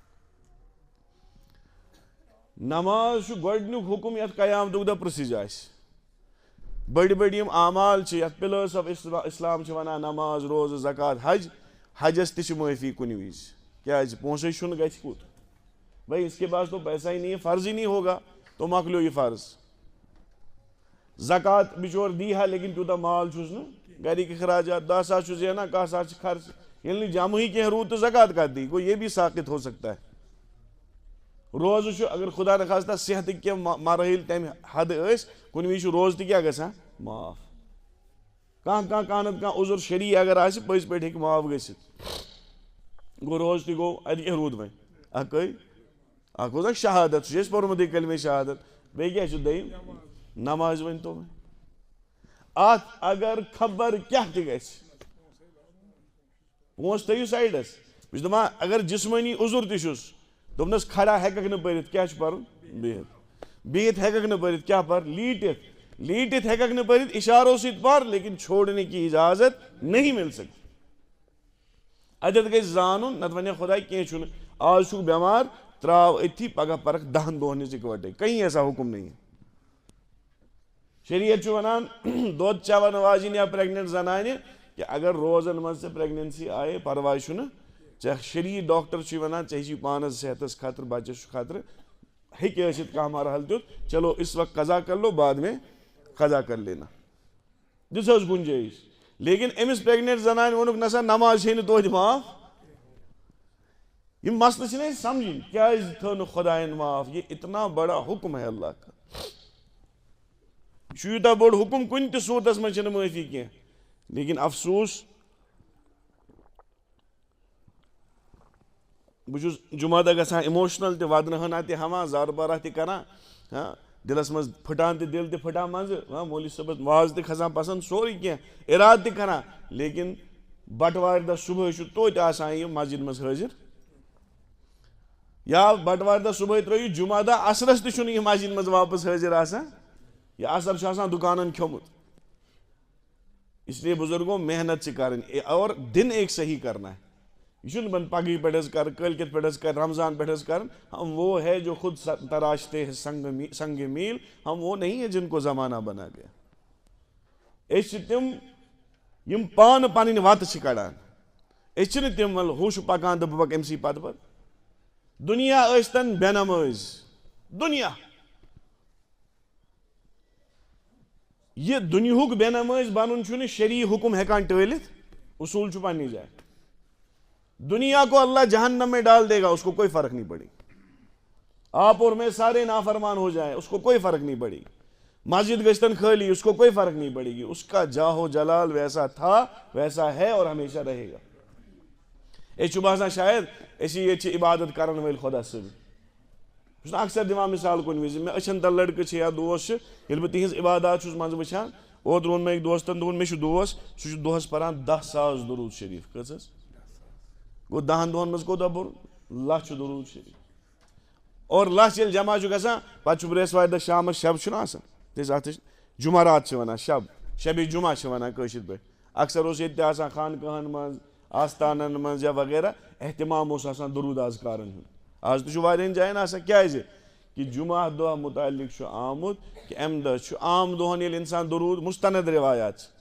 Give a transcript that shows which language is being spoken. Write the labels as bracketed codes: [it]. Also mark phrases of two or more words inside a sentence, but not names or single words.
[ks] نماز چھُ گۄڈٕنیُک حُکم یتھ قیامتُک دۄہ پرٛژھِج آسہِ بٔڑۍ بٔڑۍ یِم اعمال چھِ یتھ پِلٲرس آف اسلام چھِ ونان نماز روزٕ زکات حجس تہِ چھِ معٲفی کُنہِ وِزِ کیازِ پونسے چھُنہٕ گژھِ کوٗت [ur] بھائی اس کے پاس تو پیسہ ہی نہیں ہے فرض ہی نہیں ہوگا [ks] تو مۄکلیو یہِ فرض زکات بچور دی ہا لیکن تیوٗتاہ مال چھُس نہٕ گرِکۍ اخراجات 10 ساس چھُ زینان 11 ساس چھِ خرچ ییٚلہِ نہٕ جمعٕے کینٛہہ روٗد تہٕ زکات کتھ دی گوٚو [ur] یہ بھی ساقط ہو سکتا ہے [ks] روزٕ چھُ اگر خدا نخواستہ صحتٕکۍ کینٛہہ مراحل تمہِ حدٕ ٲسۍ کُنہِ وِزِ چھُ روزٕ تہِ کیاہ گژھان معاف کانٛہہ نتہٕ عذر شرعی اگر آسہِ پٔزۍ پٲٹھۍ ہیٚکہِ معاف گٔژھِتھ گوٚو روزٕ تہِ گوٚو اَتہِ کیاہ روٗد وۄنۍ اکھ اوس اکھ شہادت سُہ چھُ اَسہِ پوٚرمُتٕے کلمہ شہادت بیٚیہِ کیاہ چھُ دوٚیِم نماز ؤنۍتو وۄنۍ اتھ اگر خبر کیاہ تہِ گژھِ پونٛسہٕ تھٲیِو سایڈس بہٕ چھُس دپان اگر جسمٲنی عذر تہِ چھُس دوٚپنس کھڑا ہیٚککھ نہٕ پٔرِتھ کیاہ چھُ پرُن بِہِتھ ہیٚککھ نہٕ پٔرِتھ کیاہ پر لیٖٹِتھ ہیٚککھ نہٕ پٔرِتھ اشارو سۭتۍ پر لیکن [ur] چھوڑنے کی اجازت نہیں مل سکتی [ks] اتٮ۪تھ گژھِ زانُن نتہٕ ونہِ خۄدا کینٛہہ چھُنہٕ آز چھُکھ بٮ۪مار تراو أتھی پگہہ پرکھ 10 دۄہن ہِنٛز اِکوٹے [ur] کہیں ایسا حکم نہیں ہے [ks] شریعت چھُ ونان دۄد چٮ۪وان واجٮ۪ن یا پریگننٹ زنانہِ کہ اگر روزن منٛز ژےٚ پریگننسی آیے پرواے چھُنہٕ ژےٚ شرعی ڈاکٹر چھُے ونان ژےٚ چھُے پانس صحتس خطرٕ بچس چھُ خطرٕ ہیٚکہِ ٲسِتھ کانٛہہ مرحل تیُتھ [ur] چلو اس وقت قضا کر لو بعد میں قضا کر لینا [ks] دِژ حظ گُنجٲیِش لیکن أمِس پریگننٹ زنانہِ ووٚنُکھ نسا نماز چھے نہٕ توتہِ معاف یِم مسلہٕ چھِنہٕ أسۍ سمجھِنۍ کیازِ تھٲو نہٕ خۄدایَن معاف [ur] یہ اتنا بڑا حکم ہے اللہ کا [ks] یہ چھُ یوٗتاہ بوٚڑ حکم کُنہِ تہِ صوٗرتس منٛز چھنہٕ معٲفی کینٛہہ لیکن افسوٗس بہٕ چھُس جمعہ دۄہ گژھان اِموشنل تہِ ودنہٕ ہنا تہِ ہٮ۪وان زارٕ بارہ تہِ کران دِلس منٛز پھٕٹان تہِ دِل تہِ پھٕٹان منٛزٕ مولوی صٲبس واز تہِ کھسان پسنٛد سورُے کینٛہہ ارادٕ تہِ کران لیکن بٹوارِ دۄہ صبحٲے چھُ توتہِ آسان یہِ مسجد منٛز حٲضِر یا بٹوارِ دۄہ صبحٲے ترٲیِو جمعہ دۄہ عصرس تہِ چھُنہٕ یہِ مسجد منٛز واپس حٲضِر آسان یہِ عصر چھُ آسان دُکانن کھیوٚمُت اس [ur] لیے بزرگوں [ks] محنت چھِ کرٕنۍ [ur] اور دن ایک صحیح کرنا ہے [ks] یہ چھُنہٕ بن پگہٕے پٮ۪ٹھ حظ کر کٲلکٮ۪تھ پٮ۪ٹھ حظ کر رمضان پٮ۪ٹھ حظ کرن [ur] ہم وہ ہے جو خود تراشتے ہیں سنگ میل ہم وہ نہیں ہے جن کو زمانہ بنا گیا [ks] أسۍ چھِ تِم یم پان پنٕنۍ وَتہٕ چھِ کڑان أسۍ چھِنہٕ تِم وَلہٕ ہُہ چھُ پکان تہٕ بہٕ پکہٕ أمۍ سی پتہٕ پتہٕ دُنیا ٲسۍتن بے نمٲز دُنیا یہ دُنیہُک بے نمٲز بنُن چھُنہٕ شرعی حکم ہٮ۪کان ٹٲلِتھ اصوٗل چھُ پننہِ جایہِ [ur] دنیا کو اللہ جہنم میں ڈال دے گا اس کو کوئی فرق نہیں پڑے گی آپ اور میں سارے نافرمان ہو جائیں اس کو کوئی فرق نہیں پڑے گی [ks] مسجد گژھتن خالی [ur] اس کو کوئی فرق نہیں پڑے گی اس کا جاہ و جلال ویسا تھا ویسا ہے اور ہمیشہ رہے گا [ks] اس باسان شاید اسی یہ عبادت کرن ول خدا صٲب بہٕ چھُس اکثر دِوان مثال کُنہِ وِزِ مےٚ أچھن تل لڑکہٕ چھِ یا دوس چھِ ییٚلہِ بہٕ تِہنٛز عبادات چھُس منٛزٕ وٕچھان اوترٕ ووٚن مےٚ أکۍ دوستن دوٚپُن مےٚ چھُ دوس سُہ چھُ دۄہس پران 10,000 درود شریٖف کٔژ حظ گوٚو 10 دۄہن منٛز کوٗتاہ بوٚر 1,00,000 درود شریٖف اور 1,00,000 ییٚلہِ جمع چھُ گژھان پتہٕ چھُ برٛٮ۪سوارِ دۄہ شامس شب چھُنہ آسان تِکیٛازِ اتھ جُمعرات چھِ ونان شبِ جُمعہ چھِ ونان کٲشِر پٲٹھۍ اکثر اوس ییٚتہِ تہِ آسان خانقاہن منٛز آستانن منٛز یا وغیرہ احتمام اوس آسان درود اذکارن ہُنٛد آز تہِ چھُ واریاہن جاین آسان کیٛازِ کہ جمعہ دۄہ متعلق چھُ آمُت کہ امہِ دۄہ چھُ عام دۄہن ییٚلہِ اِنسان درود مستند روایات